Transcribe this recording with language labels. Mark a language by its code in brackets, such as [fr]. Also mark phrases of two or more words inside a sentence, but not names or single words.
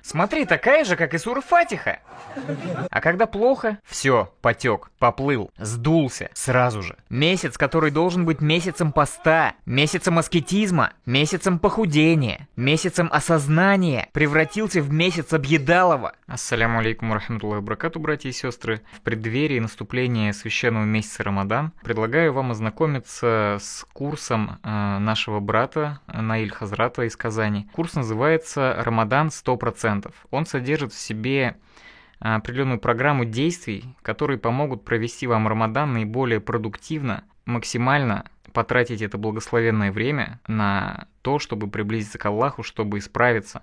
[ru] Смотри, такая же, как и сура Фатиха. А когда плохо, все, потек, поплыл, сдулся сразу же. Месяц, который должен быть месяцем поста, месяцем аскетизма, месяцем похудения, месяцем осознания, превратился в месяц объедалова. [ar] السلام عليكم رحمة الله وبركاته, [ru] братья и сестры. В преддверии наступления священного месяца Рамадан предлагаю вам ознакомиться с курсом нашего брата Наиль Хазрата из Казани. Курс называется «Рамадан 100%». Он содержит в себе определенную программу действий, которые помогут провести вам Рамадан наиболее продуктивно, максимально потратить это благословенное время на то, чтобы приблизиться к Аллаху, чтобы исправиться.